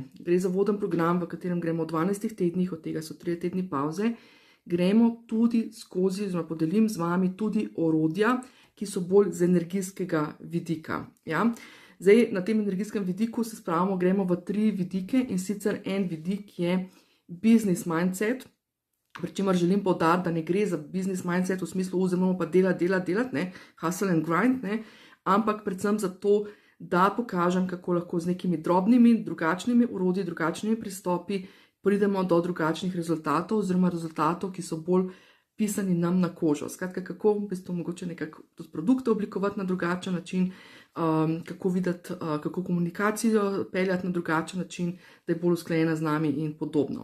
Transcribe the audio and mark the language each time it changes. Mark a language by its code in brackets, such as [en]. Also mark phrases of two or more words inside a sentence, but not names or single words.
[sl] Gre za voden program, v katerem gremo v 12 tednih, od tega so 3 tedni pauze, gremo tudi skozi, oziroma podelim z vami tudi orodja, ki so bolj z energijskega vidika. Zdaj, na tem energijskem vidiku se spravimo, gremo v 3 vidike, in sicer en vidik je [en] business mindset, [sl] pri čemer želim poudariti, da ne gre za [en] business mindset [sl] v smislu, vzemamo pa delati, [en] hustle and grind, [sl] ampak predvsem za to, da pokažem, kako lahko z nekimi drobnimi, drugačnimi orodji, drugačnimi pristopi pridemo do drugačnih rezultatov, oziroma rezultatov, ki so bolj pisani nam na kožo. Skratka, kako v bistvu mogoče nekako produkte oblikovati na drugačen način, kako videti, kako komunikacijo peljati na drugačen način, da je bolj usklajena z nami in podobno.